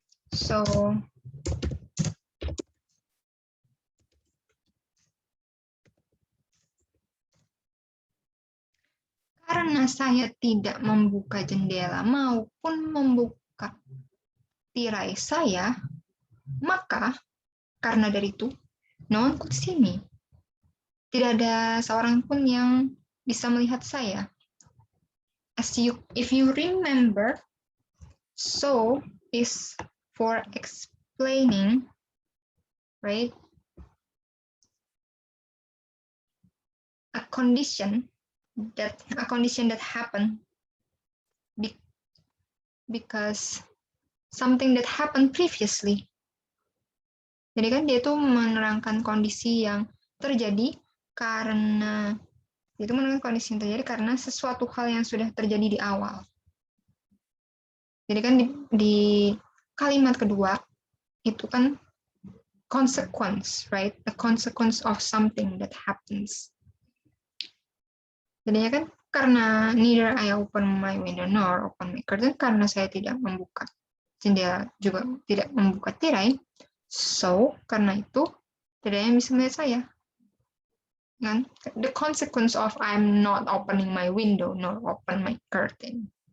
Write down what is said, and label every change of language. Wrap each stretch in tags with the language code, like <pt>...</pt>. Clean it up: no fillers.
<id>So, karena saya tidak membuka jendela maupun membuka tirai saya, maka karena dari itu,</id> <en>no one could see me.</en> <id>Tidak ada seorang pun yang bisa melihat saya.</id> <en>If you remember, so is for explaining, right? A condition that happened because something that happened previously.</en> <id>Jadi kan dia itu menerangkan kondisi yang terjadi karena sesuatu hal yang sudah terjadi di awal. Jadi kan di kalimat kedua itu kan</id> <en>consequence, right? A consequence of something that happens.</en> <id>Jadinya kan karena</id> <en>neither I open my window nor open my curtain,</en> <id>karena saya tidak membuka jendela juga tidak membuka tirai. So, karena itu tidak ada yang bisa melihat saya. Kan?</id> <en>The consequence of I'm not opening my window, not open my curtain.</en>